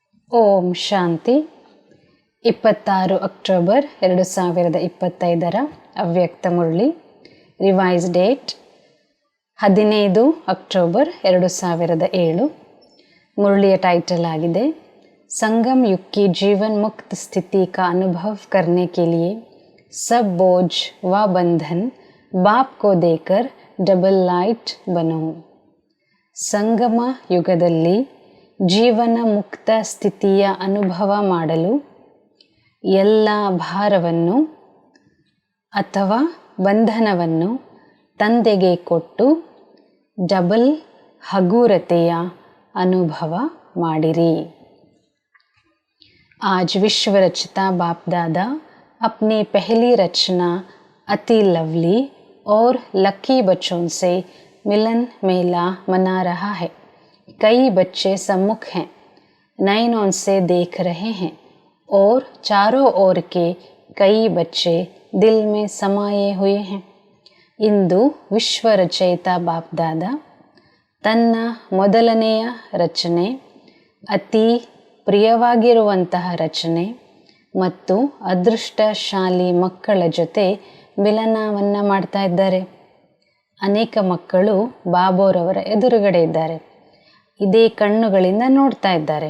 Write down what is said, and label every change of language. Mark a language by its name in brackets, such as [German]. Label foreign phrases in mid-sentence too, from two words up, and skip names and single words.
[Kannada] ಓಂ ಶಾಂತಿ. 26 ಅಕ್ಟೋಬರ್ 2025 ಅವ್ಯಕ್ತ ಮುರಳಿ. [English] revise date [Kannada] 15 ಅಕ್ಟೋಬರ್ 2007. ಮುರಳಿಯ ಟೈಟಲ್ ಆಗಿದೆ [Hindi] संगम युग की जीवन मुक्त स्थिति का अनुभव करने के लिए सब बोझ व बंधन बाप को देकर [English] double light [Hindi] बनो. [Kannada] ಸಂಗಮ ಯುಗದಲ್ಲಿ ಜೀವನ ಮುಕ್ತ ಸ್ಥಿತಿಯ ಅನುಭವ ಮಾಡಲು ಎಲ್ಲ ಭಾರವನ್ನು ಅಥವಾ ಬಂಧನವನ್ನು ತಂದೆಗೆ ಕೊಟ್ಟು ಡಬಲ್ ಹಗುರತೆಯ ಅನುಭವ ಮಾಡಿರಿ. [Hindi] आज विश्व रचिता बाप दादा अपनी पहली रचना अति लवली और लकी बच्चों से मिलन मेला मना रहा है. कई बच्चे सम्मुख हैं, नयनों से देख रहे हैं और चारों ओर के कई बच्चे दिल में समाये हुए हैं. [Kannada] इंदु [Hindi] विश्व रचयिता बाप दादा [Kannada] ತನ್ನ ಮೊದಲನೆಯ ರಚನೆ, ಅತಿ ಪ್ರಿಯವಾಗಿರುವಂತಹ ರಚನೆ ಮತ್ತು ಅದೃಷ್ಟಶಾಲಿ ಮಕ್ಕಳ ಜೊತೆ ಮಿಲನವನ್ನು ಮಾಡ್ತಾ ಇದ್ದಾರೆ. ಅನೇಕ ಮಕ್ಕಳು ಬಾಬೋರವರ ಎದುರುಗಡೆ ಇದ್ದಾರೆ, ಇದೇ ಕಣ್ಣುಗಳಿಂದ ನೋಡ್ತಾ ಇದ್ದಾರೆ.